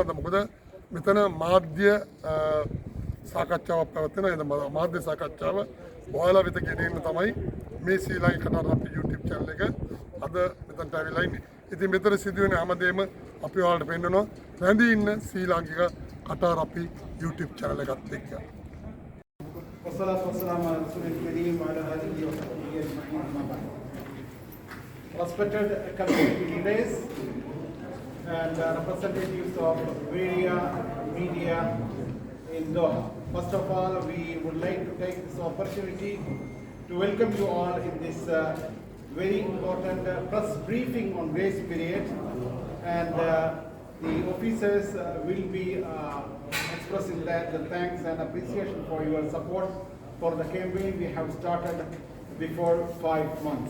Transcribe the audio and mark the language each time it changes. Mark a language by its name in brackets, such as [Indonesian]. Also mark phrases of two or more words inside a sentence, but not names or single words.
[Sinhala] අද මොකද මෙතන මාධ්‍ය සාකච්ඡාවක් පැවැත්වෙනවා. එතන මාධ්‍ය සාකච්ඡාව ඔයාලා වෙත ගෙනෙන්න තමයි මේ ශ්‍රී ලංකා Qatar [English] YouTube channel [Sinhala] එක අද මෙතනට ඇවිල්ලා ඉන්නේ. ඉතින් මෙතන සිදුවෙන හැමදේම අපි ඔයාලට පෙන්නනවා. රැඳී ඉන්න ශ්‍රී ලාංකික කතාර අපි [English] YouTube channel [Sinhala] එකත් එක්ක. [Arabic] والصلاة والسلام على رسول الكريم وعلى آله وصحبه أجمعين أما بعد. [English] Respected community leaders and representatives of media in Doha. First of all, we would like to take this opportunity to welcome you all in this very important press briefing on grace period, and the officers will be expressing the thanks and appreciation for your support for the campaign we have started before 5 months.